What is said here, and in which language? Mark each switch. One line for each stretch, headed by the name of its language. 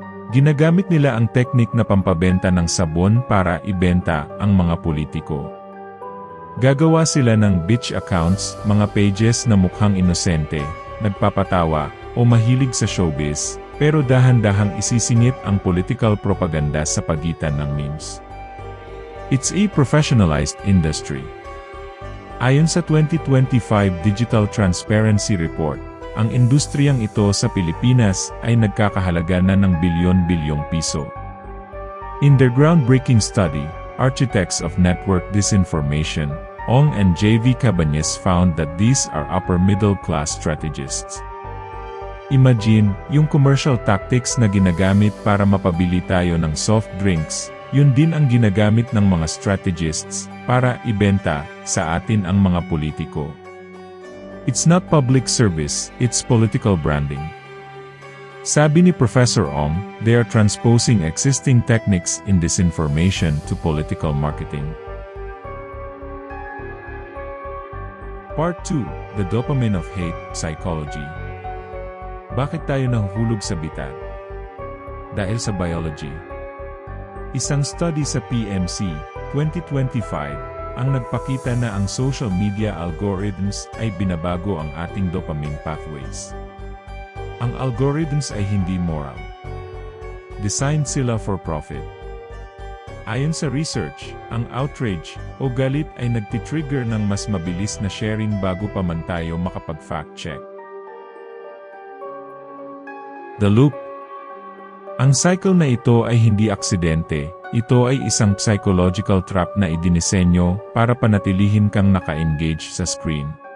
Filipino: Ginagamit nila ang teknik na pampabenta ng sabon para ibenta ang mga politiko. Gagawa sila ng bitch accounts, mga pages na mukhang inosente, nagpapatawa, o mahilig sa showbiz, pero dahan-dahang isisingit ang political propaganda sa pagitan ng memes.
English: It's a professionalized industry.
Filipino: Ayon sa 2025 Digital Transparency Report, ang industriyang ito sa Pilipinas ay nagkakahalaga na ng bilyon-bilyong piso.
English: In their groundbreaking study, Architects of Network Disinformation, Ong and J.V. Cabañez found that these are upper-middle-class strategists.
Filipino: Imagine, yung commercial tactics na ginagamit para mapabili tayo ng soft drinks, yun din ang ginagamit ng mga strategists para ibenta sa atin ang mga politiko.
English: It's not public service, it's political branding.
Filipino: Sabi ni
English: Professor Ong, they are transposing existing techniques in disinformation to political marketing. Part 2, The Dopamine of Hate, Psychology.
Filipino: Bakit tayo nahuhulog sa bitag? Dahil sa biology. Isang study sa PMC, 2025, ang nagpakita na ang social media algorithms ay binabago ang ating dopamine pathways. Ang algorithms ay hindi moral.
English: Designed sila for profit.
Filipino: Ayon sa research, ang outrage o galit ay nagtitrigger ng mas mabilis na sharing bago pa man tayo makapag-fact check. The Loop. Ang cycle na ito ay hindi aksidente, ito ay isang psychological trap na idinisenyo para panatilihin kang naka-engage sa screen.